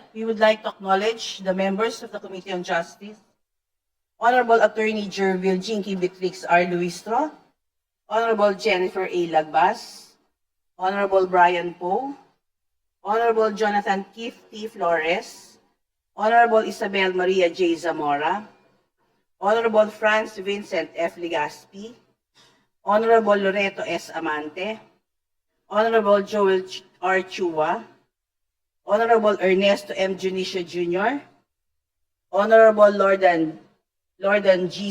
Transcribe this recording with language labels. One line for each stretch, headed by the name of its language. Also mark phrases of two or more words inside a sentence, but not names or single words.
English: We would like to acknowledge the members of the Committee on Justice, Honorable Attorney Jervil Jinky Beatrix R. Luistro, Honorable Jennifer A. Lagbas, Honorable Brian Poe, Honorable Jonathan Keith T. Flores, Honorable Isabel Maria J. Zamora, Honorable Franz Vincent F. Legaspi, Honorable Loreto S. Amante, Honorable Joel R. Chua, Honorable Ernesto M. Junicio Jr., Honorable Lordan G.